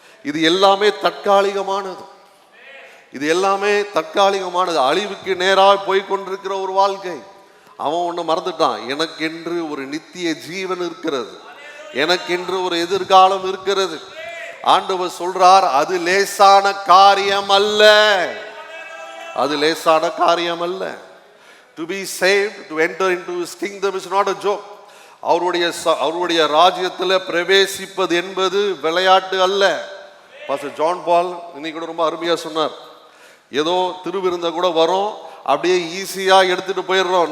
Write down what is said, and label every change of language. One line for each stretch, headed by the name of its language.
Tamil: இது எல்லாமே தற்காலிகமானது, இது எல்லாமே தற்காலிகமானது, அழிவுக்கு நேராக போய் கொண்டிருக்கிற ஒரு வாழ்க்கை. அவன் ஒன்று மறந்துட்டான், எனக்கென்று ஒரு நித்திய ஜீவன் இருக்கிறது, எனக்கென்று ஒரு எதிர்காலம் இருக்கிறது. ஆண்டவர் சொல்றார், அது லேசான காரியம் அல்ல, அது லேசான காரியம் அல்ல.
English: To be saved, to enter into his kingdom is not a joke.
Tamil: அவருடைய ராஜ்யத்தில் பிரவேசிப்பது என்பது விளையாட்டு அல்ல. பாஸ்டர் ஜான் பால் இன்னைக்கு கூட ரொம்ப அருமையாக சொன்னார். ஏதோ திருவிருந்த கூட வரும், அப்படியே ஈஸியாக எடுத்துட்டு போயிடுறோம்.